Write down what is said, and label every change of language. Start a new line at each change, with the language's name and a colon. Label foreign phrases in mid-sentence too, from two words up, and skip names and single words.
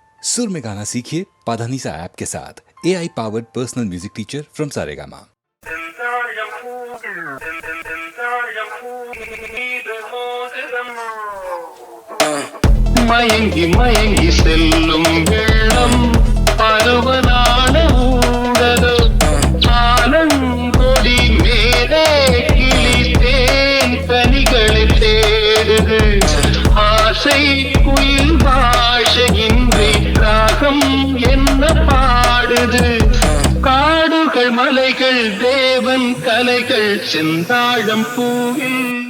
Hindi: सुर में गाना सीखिए पाधानीसा ऐप के साथ
English: AI powered personal music teacher
Hindi: फ्रॉम सारेगामा।
Tamil: மயங்கி மயங்கி செல்லும் வெள்ளம் பருவனான ஊடது ஆலங்கொடி மேலே கிளி தேன் கனிகளை தேடுது ஆசை குயில் பாஷையின்றி ராகம் என்ன பாடுது காடுகள் மலைகள் தேவன் கலைகள் செந்தாழம் பூவில்